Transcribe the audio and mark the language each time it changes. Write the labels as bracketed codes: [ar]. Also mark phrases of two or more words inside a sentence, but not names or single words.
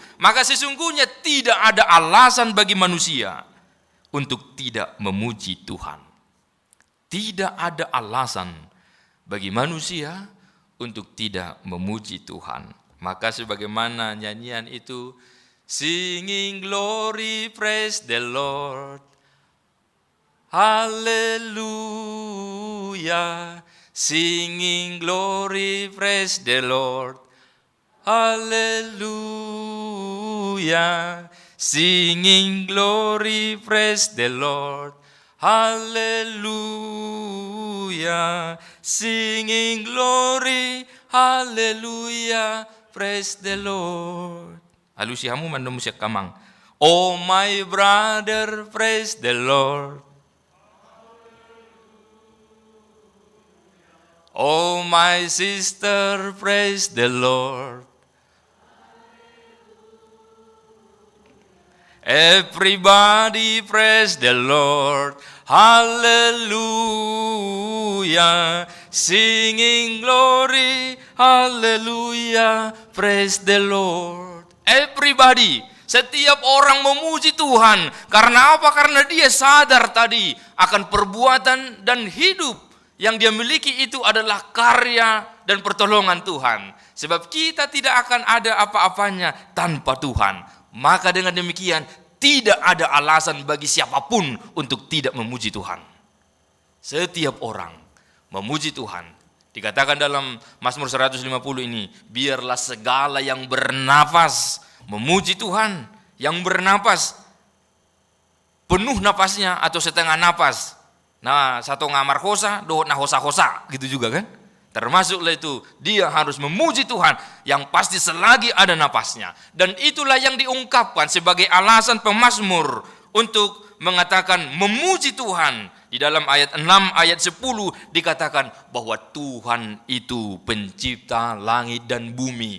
[id] Maka sesungguhnya tidak ada alasan bagi manusia untuk tidak memuji Tuhan. Tidak ada alasan bagi manusia untuk tidak memuji Tuhan. Maka sebagaimana nyanyian itu, [en] singing glory praise the Lord, hallelujah, singing glory praise the Lord, hallelujah, singing glory praise the Lord, hallelujah, singing glory, haleluya, praise the Lord. Halusiamu mandom musik kamang. Oh my brother, praise the Lord. Oh my sister, praise the Lord. Everybody praise the Lord. Hallelujah. Singing glory. Hallelujah. Praise the Lord. Everybody. [id] Setiap orang memuji Tuhan. Karena apa? Karena dia sadar tadi akan perbuatan dan hidup yang dia miliki itu adalah karya dan pertolongan Tuhan. Sebab kita tidak akan ada apa-apanya tanpa Tuhan. Maka dengan demikian tidak ada alasan bagi siapapun untuk tidak memuji Tuhan. Setiap orang memuji Tuhan. Dikatakan dalam Mazmur 150 ini, biarlah segala yang bernafas memuji Tuhan. Yang bernafas penuh napasnya atau setengah napas. [bbc] Nah, satu ngamar hosa, doh nah hosa-hosa, [id] gitu juga kan? Termasuklah itu, dia harus memuji Tuhan yang pasti selagi ada napasnya. Dan itulah yang diungkapkan sebagai alasan pemazmur untuk mengatakan memuji Tuhan. Di dalam ayat 6, ayat 10 dikatakan bahwa Tuhan itu pencipta langit dan bumi.